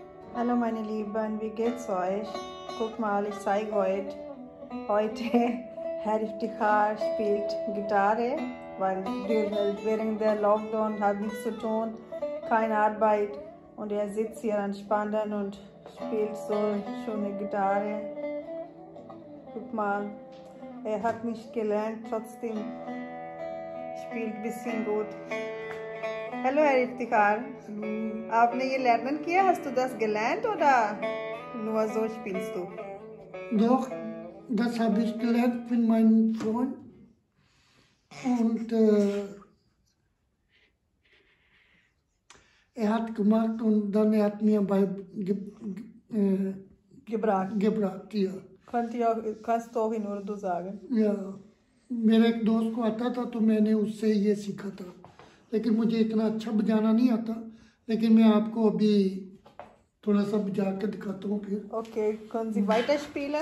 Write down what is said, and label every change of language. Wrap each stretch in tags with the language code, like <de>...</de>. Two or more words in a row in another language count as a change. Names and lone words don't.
<de>Hallo meine Lieben, wie geht's euch? Guck mal, ich zeige heute Herr Iftikhar spielt Gitarre, weil während der Lockdown hat nichts zu tun, keine Arbeit und er sitzt hier entspannt und spielt so schöne Gitarre. Guck mal, er hat nicht gelernt, trotzdem spielt ein bisschen gut. Hallo Herr Iftikhar,</de> <ur>آپ نے یہ لرنن کیا?</ur> <de>Hast du das gelernt oder nur so spielst du? Doch, das habe ich gelernt mit meinem Freund und er hat gemacht und dann er hat mir gebracht ja. Kannst du auch in Urdu sagen? Ja,</de> <ur>میرے ایک دوست کو آتا تھا تو میں نے اس سے یہ سیکھا تھا، لیکن مجھے اتنا اچھا بجانا نہیں آتا، لیکن میں آپ کو ابھی تھوڑا سا بجا کے دکھاتا ہوں پھر.</ur> <de>Okay, können Sie weiterspielen?</de>